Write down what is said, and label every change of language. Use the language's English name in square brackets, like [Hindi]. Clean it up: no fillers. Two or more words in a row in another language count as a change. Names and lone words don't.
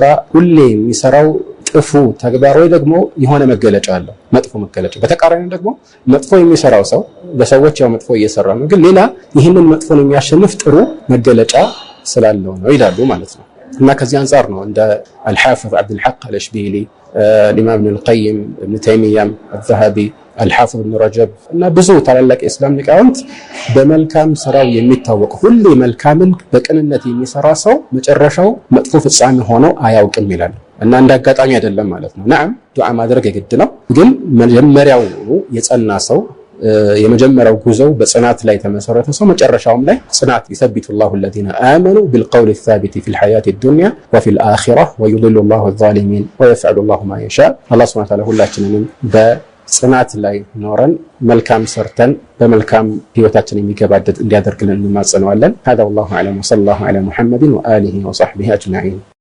[Amharic] ሁሌ የሚሰራው ጥፉ ተግባር ወይ ደግሞ የሆነ መገለጫ አለው መጥፎ መገለጫ። በተቃራኒው ደግሞ መጥፎ የሚሰራው ሰው በሰዎች ያው መጥፎ እየሰራ ነው፣ ግን ሌላ ይህንን መጥፎን የሚያሸንፍ ጥሩ መገለጫ ስላለው ነው ይላሉ ማለት ነው። እና ከዚህ አንፃር ነው እንደ አልሐፊዝ አብዱል ሐቅ አልእሽቢሊ الإمام ابن القيم ابن تيمية الذهبي الحافظ ابن رجب እና ብዙ ታላላቅ የእስላም ሊቃውንት በመልካም ስራው የሚታወቅ ሁሉ መልካምን በቅንነት የሚሰራ ሰው መጨረሻው መጥፎ ፍጻሜ ሆኖ አያውቅም ይላሉ። እና እንዳጋጣሚ አይደለም ማለት ነው። ነዓም ዱዓ ማድረግ የግድ ነው፣ ግን መጀመሪያው የጸና ሰው የመጀመሪያው ጉዞው በጽናት ላይ ተመሰረተ ሰው መጨረሻውም ላይ ጽናት [Arabic] يثبت الله الذين آمنوا بالقول الثابت في الحياة الدنيا وفي الآخرة ويضل الله الظالمين ويفعل الله ما يشاء الله سبحانه وتعالى [Amharic] ሁላችንንም በጽናት ላይ ኖረን መልካም ሰርተን በመልካም ህይወታችን የሚገባደድ እንዲያደርግልን እንማጸነዋለን። [Arabic] هذا والله أعلم وصلى الله على محمد وآله وصحبه أجمعين